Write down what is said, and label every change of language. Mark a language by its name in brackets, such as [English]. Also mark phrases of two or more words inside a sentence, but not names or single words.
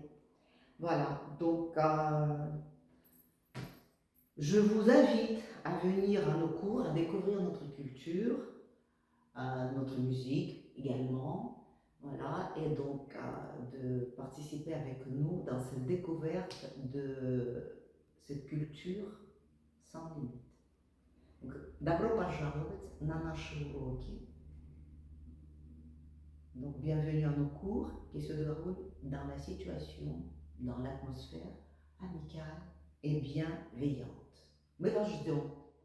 [French] Voilà, donc je vous invite à venir à nos cours, à découvrir notre culture, notre musique également, voilà, et donc de participer avec nous dans cette découverte de cette culture sans limite. [Russian] Добро пожаловать на наши уроки. [French] Donc bienvenue à nos cours qui se déroulent dans la situation, dans l'atmosphère amicale et bienveillante. [Russian] Мы вас ждем.